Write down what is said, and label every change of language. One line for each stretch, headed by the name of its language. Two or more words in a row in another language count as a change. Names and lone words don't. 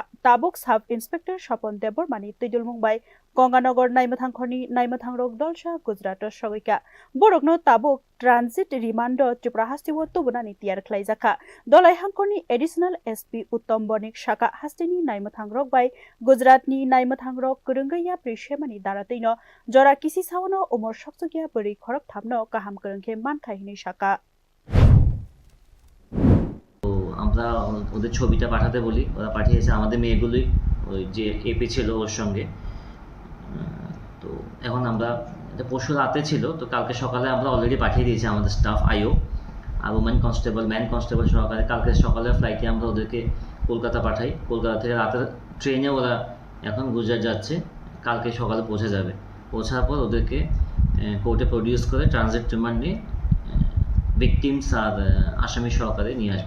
Kok Borok: tabuk sub inspector Shapon Debormani tuidulmung bai Ganganagar naimothankhorni naimothangrok dolsa Gujarat sogaika borokno tabuk
English: transit remand
Kok Borok: Tripura hastiwo tubunani tiyar khlaijaka dolai hangkorni additional SP Uttam Bonik Shaka hastini naimothangrok bai Gujaratni naimothangrok kwrwngya prishemani darateino jora kisi sawano umor sokchogya beri khorok thamno kaham kwrwngkhe mankha hini Shaka
Bangla: আমরা ওদের ছবিটা পাঠাতে বলি ওরা পাঠিয়েছে আমাদের মেয়েগুলোই ওই যে এপি ছিল ওর সঙ্গে তো এখন আমরা এটা পরশু রাতে ছিল তো কালকে সকালে আমরা অলরেডি পাঠিয়ে দিয়েছি আমাদের
English: staff IO
Bangla: আর
English: women constable man constable
Bangla: সহকারে কালকে সকালে ফ্লাইটে আমরা ওদেরকে কলকাতা পাঠাই কলকাতা থেকে রাতের ট্রেনে ওরা এখন গুজরাট যাচ্ছে কালকে সকালে পৌঁছে যাবে পৌঁছার পর ওদেরকে
English: court produce
Bangla: করে
English: transit remand
Bangla: নিয়ে ভিকটিমস আর আসামি সহকারে নিয়ে আসবে